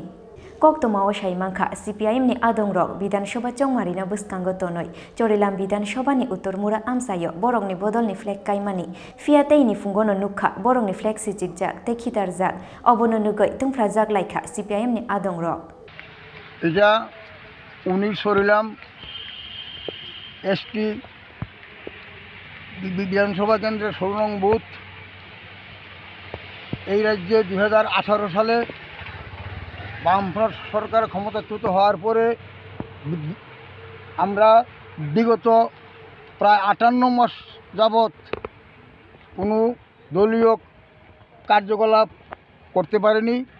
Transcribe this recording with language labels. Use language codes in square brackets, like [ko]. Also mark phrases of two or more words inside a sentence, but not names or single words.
[trp] Kok tomawa shaimangkha CPIM ni adongrok Bidanshoba Chongmari na buskango tonoi Chorilam Bidanshoba ni Uturmura Amsayo borok ni bodol ni flag kaimani fiatei ni fungono nukha borok ni flag sijikjak tekhitarjak obono nugoi tungfrajak laikha CPIM ni adongrok Eja uni [bn] Chorilam ST বিধানসভা কেন্দ্রের 16 নং বুথ এই রাজ্যে 2018 সালে বামফ্রন্ট সরকার ক্ষমতাচ্যুত হওয়ার পরে আমরা বিগত প্রায় 58 মাস যাবৎ কোনো দলীয় কার্যকলাপ করতে পারেনি।